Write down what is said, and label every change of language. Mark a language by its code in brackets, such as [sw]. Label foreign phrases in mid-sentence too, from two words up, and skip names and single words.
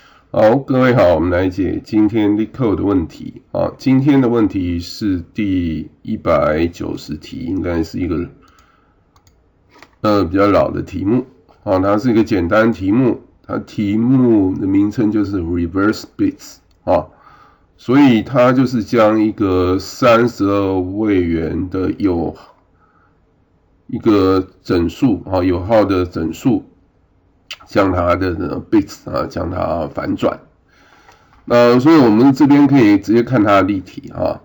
[zh] 好，各位好，我們來解今天 LeetCode 的問題啊。今天的問題是第190題，應該是一個比較老的題目啊。它是一個簡單題目，它題目的名稱就是 Reverse Bits 啊，所以它就是將一個32位元的一個整數啊，有號的整數。将它的 bits 啊，将它反轉。所以我們這邊可以直接看它的例題啊。